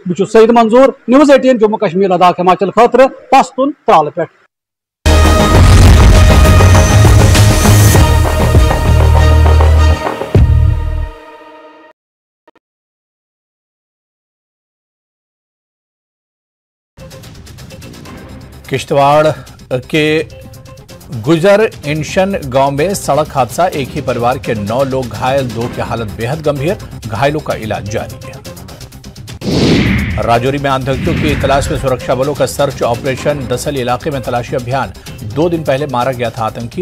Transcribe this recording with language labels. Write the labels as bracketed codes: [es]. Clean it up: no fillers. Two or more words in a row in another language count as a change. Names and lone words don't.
[ks] بہٕ چھُس سعید منظور نِوٕز 18 جموں کشمیر لداخ ہماچل خٲطرٕ پستُن ترالہٕ پٮ۪ٹھ. [ur] کشتواڑ کے گجر انشن گاؤں میں سڑک حادثہ ایک ہی پریوار کے 9 لوگ گھائل 2 کی حالت بے حد گمبھیر گھائلوں کا علاج جاری ہے. راجوری میں آتنکیوں کی تلاش میں سرکشا بلوں کا [en] search operation. [ur] دسل علاقے میں تلاشی ابھیان. 2 دن پہلے مارا گیا تھا آتنکی.